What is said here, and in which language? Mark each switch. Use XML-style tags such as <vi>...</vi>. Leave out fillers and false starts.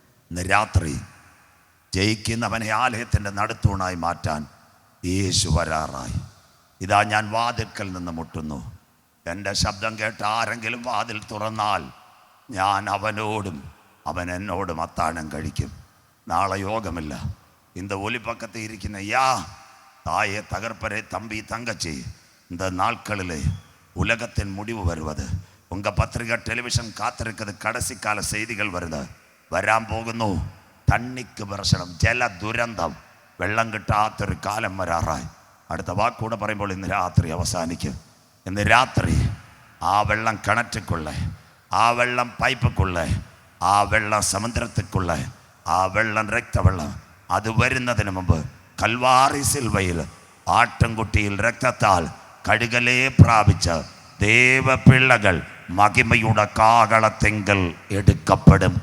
<ml>ഇന്ന് രാത്രി ജയിക്കുന്നവനെ ആലയത്തിന്റെ നടുത്തൂണായി മാറ്റാൻ യേശു വരാറായി. ഇതാ ഞാൻ വാതിൽക്കൽ നിന്ന് മുട്ടുന്നു. എൻ്റെ ശബ്ദം കേട്ട് ആരെങ്കിലും വാതിൽ തുറന്നാൽ ഞാൻ അവനോടും അവൻ എന്നോടും അത്താഴം കഴിക്കും. നാളെ യോഗമില്ല.</ml> <ta>இந்த ஒலிப்பக்கத்தில் இருக்கிற தாயே தகர்ப்பரே தம்பி தங்கச்சி, இந்த நாட்களிலே உலகத்தின் முடிவு வருவது. உங்கள் பத்திரிகை டெலிவிஷன் காத்திருக்கிறது. கடைசி கால செய்திகள் வருது.</ta> <ml>വരാൻ പോകുന്നു. തണ്ണിക്ക് പ്രശ്നം, ജല ദുരന്തം, വെള്ളം കിട്ടാത്തൊരു കാലം വരാറായി. അടുത്ത വാക്കൂടെ പറയുമ്പോൾ ഇന്ന് രാത്രി അവസാനിക്കും. ഇന്ന് രാത്രി ആ വെള്ളം കിണറ്റിക്കുള്ള, ആ വെള്ളം പൈപ്പുക്കുള്ള, ആ വെള്ളം സമുദ്രത്തിക്കുള്ള, ആ വെള്ളം രക്തവെള്ളം അത് വരുന്നതിന് മുമ്പ് കൽവാറി സിൽവയിൽ ആട്ടിൻകുട്ടിയിൽ രക്തത്താൽ കഴുകലേ പ്രാപിച്ച ദേവപിള്ളകൾ മഹിമയുടെ കാകളത്തെങ്കിൽ എടുക്കപ്പെടും.</ml>